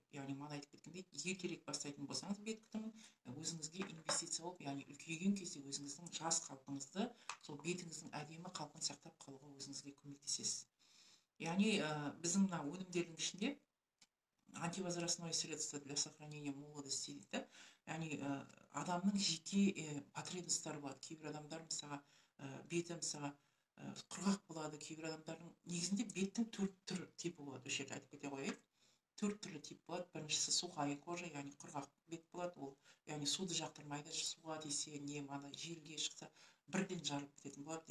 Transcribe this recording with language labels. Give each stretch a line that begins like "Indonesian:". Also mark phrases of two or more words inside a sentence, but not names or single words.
Kazakh: Яғни айтып кеткендей, ертерек бастайтын болсаңыз бет күтімін, өзіңізге инвестиция болып, яғни үлкейген кезде өзіңіздің жас қалпыңызды, сол бетіңіздің әдемі қалпын сақтап қалуға өзіңізге көмектесесіз. Яғни біздің мына өнімдердің ішінде
Russian: антивозрастное средство для сохранения молодости
Kazakh: дейді. Яғни адамның жеке потребностьтары болады. Кейбір адамдар мысалға беті мысалға құрғақ болады, кейбір адамдардың негізінде беттің 4 типі болады. Осы жерде айтып кете қояйын. 4 түрлі тип болады. Біріншісі
Russian: сухая кожа,
Kazakh: яғни құрғақ бет болады. Ол яғни суды жақтырмайды, суға тисе, желге шықса бірден жарылып кететін болады.